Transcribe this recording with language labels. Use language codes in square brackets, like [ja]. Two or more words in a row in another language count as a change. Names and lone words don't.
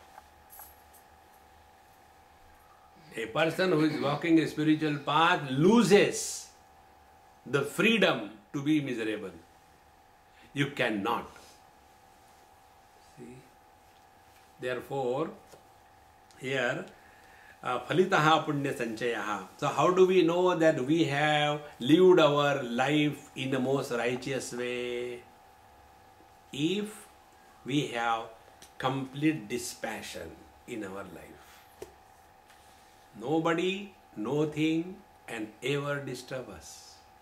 [en] A person who is walking a spiritual path loses the freedom to be miserable. You cannot. See? Therefore, here, [sa] phalitaha punya sanchayaha. [en] So how do we know that we have lived our life in the most righteous way? If we have complete dispassion in our life. Nobody, nothing, and ever disturb us.